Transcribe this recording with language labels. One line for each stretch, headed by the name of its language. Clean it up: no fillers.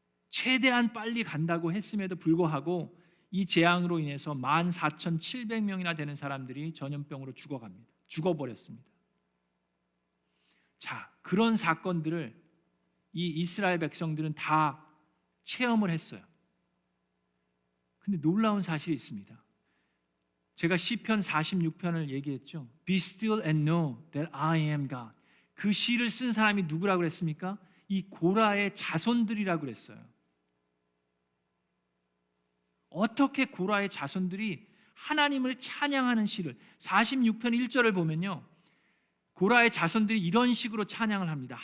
Korean: 최대한 빨리 간다고 했음에도 불구하고 이 재앙으로 인해서 14,700명이나 되는 사람들이 전염병으로 죽어버렸습니다. 자, 그런 사건들을 이 이스라엘 백성들은 다 체험을 했어요. 근데 놀라운 사실이 있습니다. 제가 시편 46편을 얘기했죠.
English: Be still and know that I am God.
Korean: 그 시를 쓴 사람이 누구라고 그랬습니까? 이 고라의 자손들이라고 그랬어요. 어떻게 고라의 자손들이 하나님을 찬양하는 시를 46편 1절을 보면요, 고라의 자손들이 이런 식으로 찬양을 합니다.